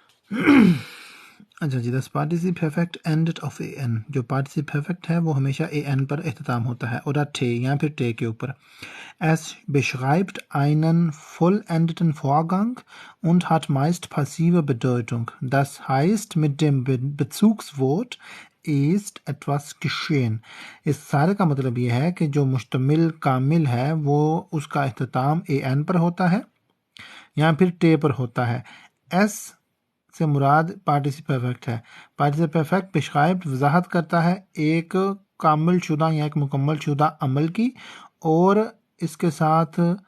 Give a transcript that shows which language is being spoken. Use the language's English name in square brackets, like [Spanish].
[Urdu] اچھا جی دس پارٹیسپ perfect ended of a N جو پارٹیسپ perfect ہے وہ ہمیشہ اے این پر اختتام ہوتا ہے oder ٹے یا پھر ٹے کے اوپر [German] Es beschreibt einen vollendeten Vorgang und hat meist passive Bedeutung. Das heißt, mit dem Bezugswort ist etwas geschehen. [Urdu] اس سارے کا مطلب یہ ہے کہ جو مشتمل کامل ہے وہ اس کا اختتام اے این پر ہوتا ہے یا پھر ٹے پر ہوتا ہے ایس سے مراد پارٹیسپ پرفیکٹ ہے پارٹیسپ پرفیکٹ بشخائب وضاحت کرتا ہے ایک کامل شدہ یا ایک مکمل شدہ عمل کی اور اس کے ساتھ